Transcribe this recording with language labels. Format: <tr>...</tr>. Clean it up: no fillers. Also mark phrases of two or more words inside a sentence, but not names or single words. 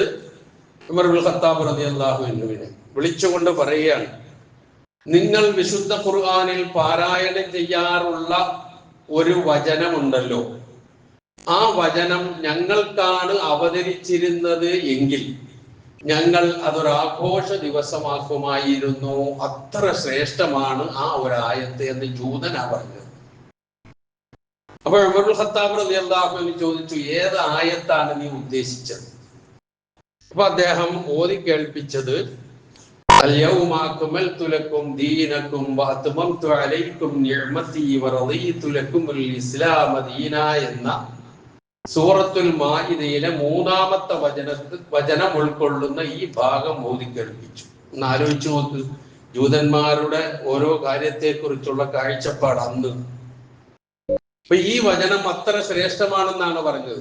<ml>ഉമർ ബിൻ ഖത്താബ്</ml> <ar>رضي الله عنه</ar> <ml>വിളിച്ചുകൊണ്ട് പറയുകയാണ്, നിങ്ങൾ വിശുദ്ധ ഖുർആനിൽ പാരായണം ചെയ്യാറുള്ള ഒരു വചനമുണ്ടല്ലോ, ആ വചനം ഞങ്ങൾക്കാണ് അവതരിച്ചിരുന്നത് എങ്കിൽ ഞങ്ങൾ അതൊരാഘോഷ ദിവസമാക്കുമായിരുന്നു. അത്ര ശ്രേഷ്ഠമാണ് ആ ഒരായത്ത് എന്ന് ജൂതനാ പറഞ്ഞത്. അപ്പോൾ ഉമർ ഖത്താബ്</ml> <ar>رضي الله عنه</ar> <ml>ചോദിച്ചു, ഏത് ആയത്താണ് നീ ഉദ്ദേശിച്ചത്? അപ്പൊ അദ്ദേഹം ഓതി കേൾപ്പിച്ചത്</ml> <ar>اليوم أكملت لكم دينكم وأتممت عليكم نعمتي ورضيت لكم الإسلام دينا</ar> <ml>എന്ന സൂറത്തുൽ മാഇദയിലെ 3-ാമത്തെ വചനം ഉൾക്കൊള്ളുന്ന ഈ ഭാഗം ഓതി കേൾപ്പിച്ചു. ഒന്ന് ആലോചിച്ചു നോക്ക്, ജൂതന്മാരുടെ ഓരോ കാര്യത്തെക്കുറിച്ചുള്ള കാഴ്ചപ്പാട് അന്ന്. അപ്പൊ ഈ വചനം അത്ര ശ്രേഷ്ഠമാണെന്നാണ് പറഞ്ഞത്.</ml>